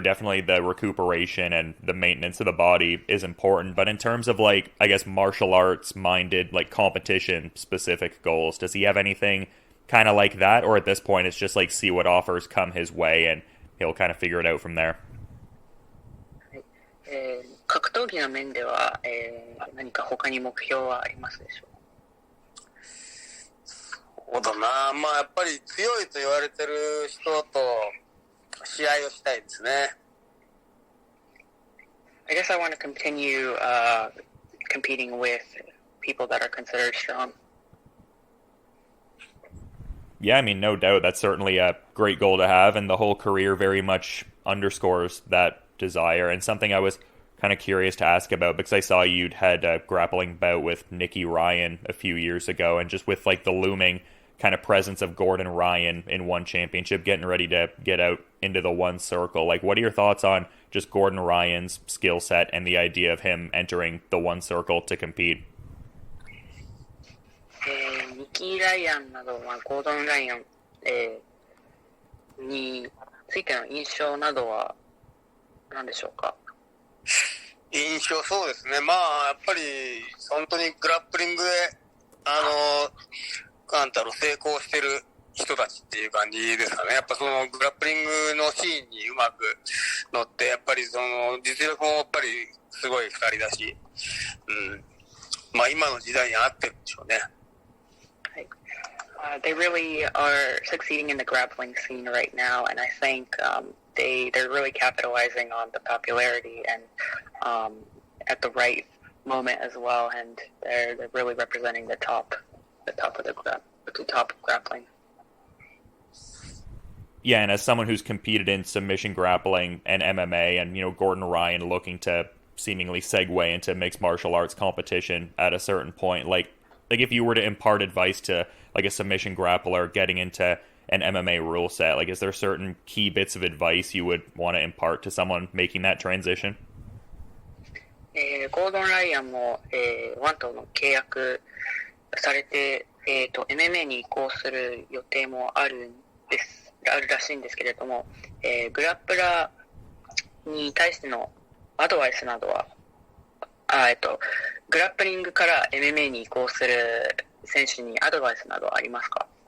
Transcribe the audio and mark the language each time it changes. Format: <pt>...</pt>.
<en>Definitely the recuperation and the maintenance of the body is important. But in terms of, like, I guess, martial arts minded, like competition specific goals, does he have anything kind of like that? Or at this point, it's just like see what offers come his way and he'll kind of figure it out from there?</en> <ja>格闘技の面では、何か他に目標はありますでしょうか？そうだな。まあやっぱり強いと言われてる人と試合をしたいですね。</ja> <en>I guess I want to continue competing with people that are considered strong. Yeah, I mean, no doubt. That's certainly a great goal to have, and the whole career very much underscores that desire. And something I was kind of curious to ask about, because I saw you'd had a grappling bout with Nicky Ryan a few years ago, and just with like the looming kind of presence of Gordon Ryan in one championship, getting ready to get out into the one circle. Like, what are your thoughts on just Gordon Ryan's skill set and the idea of him entering the one circle to compete?</en> <ja>ニキー・ライアンなど、ゴードン・ライアン、についての印象などは何でしょうか？印象、そうですね。まあやっぱり本当にグラップリングで成功してる人たちっていう感じですかね。やっぱそのグラップリングのシーンにうまく乗って、やっぱりその実力もやっぱりすごい二人だし、まあ今の時代に合ってるんでしょうね。</ja> <en>They really are succeeding in the grappling scene right now, and I think they're really capitalizing on the popularity and at the right moment as well, and they're really representing the top of the top of grappling. Yeah, and as someone who's competed in submission grappling and MMA, and Gordon Ryan looking to seemingly segue into mixed martial arts competition at a certain point, like if you were to impart advice to like a submission grappler getting into an MMA rule set, like is there certain key bits of advice you would want to impart to someone making that transition?</en> <ja>ゴードン・ライアンも、ワンとの契約されて、MMA に移行する予定もあるらしいんですけれども、グラップラーに対してのアドバイスなどは、グラップリングから MMA に移行する選手にアドバイスなどはありますか？</ja>